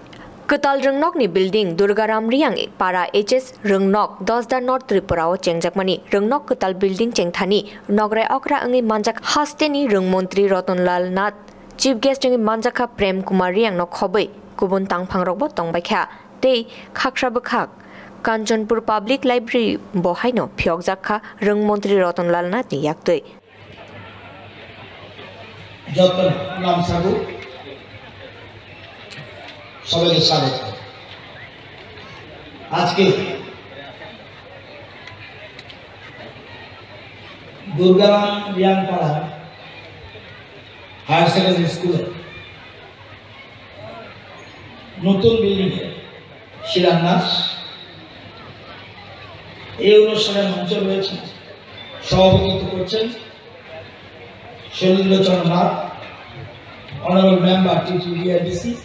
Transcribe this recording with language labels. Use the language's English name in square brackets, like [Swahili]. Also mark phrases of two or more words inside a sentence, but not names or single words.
[Kok Borok] Kwtal Rwng Nokni building Durgaram Reang para HS Rwng Nok 10 North Tripura o chengjakmani Rwng Nok kwtal building chengthani nograi okra angi manjak hasteni Rwng Montri Nath [English] chief guest [Kok Borok] angi manjaka Prem Kumar Reang no khobei kubun tangphangrok bo tongbaikha tei khaksra bkhak Kanchanpur Public Library bohaino phiyok jakha Rwng Montri Nath ni yaktwi [Bangla] যতন নাম সাগু সবাইকে স্বাগত। আজকে দুর্গারাম রিয়াং পাড়া [English] higher secondary school [Bangla] নতুন বিল্ডিং এর শিলান্যাস এই অনুষ্ঠানের মঞ্চে রয়েছে সভাপতিত্ব করছেন Nath, [English] Honorable Member TTDIDC,